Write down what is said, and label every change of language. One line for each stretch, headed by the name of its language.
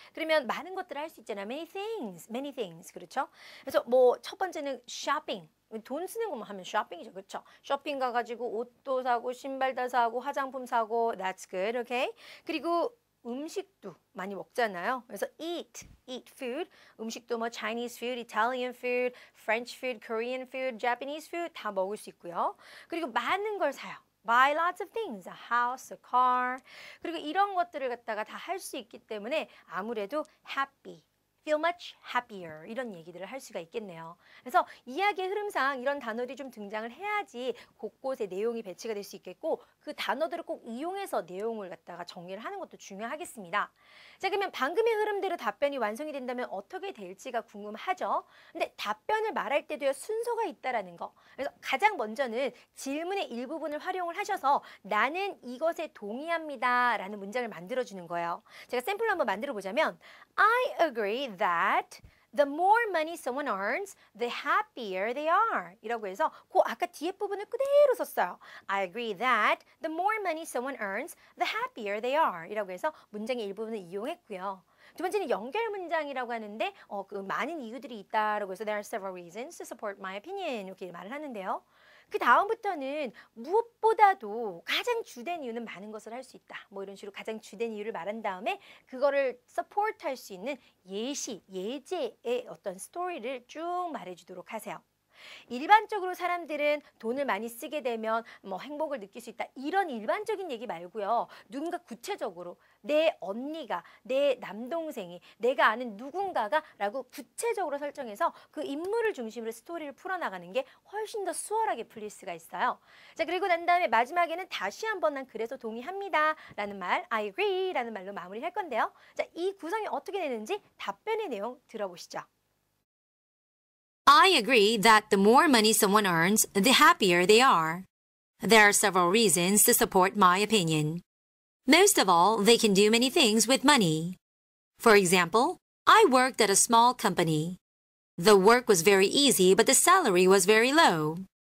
Korean: 그러면 많은 것들을 할 수 있잖아요.
English: many things.
Korean: 그렇죠? 그래서 뭐 첫 번째는 shopping. 돈 쓰는 것만 하면 쇼핑이죠. 그렇죠? 쇼핑 가가지고 옷도 사고 신발도 사고 화장품 사고
English: that's good. okay?
Korean: 그리고 음식도 많이 먹잖아요. 그래서
English: eat food.
Korean: 음식도 뭐 Chinese food, Italian food, French food, Korean food, Japanese food 다 먹을 수 있고요. 그리고 많은 걸 사요.
English: Buy lots of things, a house, a car.
Korean: 그리고 이런 것들을 갖다가 다 할 수 있기 때문에 아무래도
English: happy. feel much happier
Korean: 이런 얘기들을 할 수가 있겠네요. 그래서 이야기의 흐름상 이런 단어들이 좀 등장을 해야지 곳곳에 내용이 배치가 될 수 있겠고 그 단어들을 꼭 이용해서 내용을 갖다가 정리를 하는 것도 중요하겠습니다. 자, 그러면 방금의 흐름대로 답변이 완성이 된다면 어떻게 될지가 궁금하죠. 근데 답변을 말할 때도요 순서가 있다라는 거. 그래서 가장 먼저는 질문의 일부분을 활용을 하셔서 나는 이것에 동의합니다 라는 문장을 만들어주는 거예요. 제가 샘플로 한번 만들어 보자면
English: I agree that the more money someone earns, the happier they are.
Korean: 이라고 해서 그 아까 뒤에 부분을 그대로 썼어요.
English: I agree that the more money someone earns, the happier they are.
Korean: 이라고 해서 문장의 일부분을 이용했고요. 두 번째는 연결 문장이라고 하는데 그 많은 이유들이 있다라고 해서
English: there are several reasons to support my opinion
Korean: 이렇게 말을 하는데요. 그 다음부터는 무엇보다도 가장 주된 이유는 많은 것을 할 수 있다. 뭐 이런 식으로 가장 주된 이유를 말한 다음에 그거를 support 할 수 있는 예시, 예제의 어떤 스토리를 쭉 말해주도록 하세요. 일반적으로 사람들은 돈을 많이 쓰게 되면 뭐 행복을 느낄 수 있다. 이런 일반적인 얘기 말고요. 누군가 구체적으로 내 언니가, 내 남동생이, 내가 아는 누군가가 라고 구체적으로 설정해서 그 인물을 중심으로 스토리를 풀어나가는 게 훨씬 더 수월하게 풀릴 수가 있어요. 자, 그리고 난 다음에 마지막에는 다시 한번 난 그래서 동의합니다 라는 말,
English: I agree
Korean: 라는 말로 마무리할 건데요. 자, 이 구성이 어떻게 되는지 답변의 내용 들어보시죠.
English: I agree that the more money someone earns, the happier they are. There are several reasons to support my opinion. Most of all, they can do many things with money. For example, I worked at a small company. The work was very easy, but the salary was very low.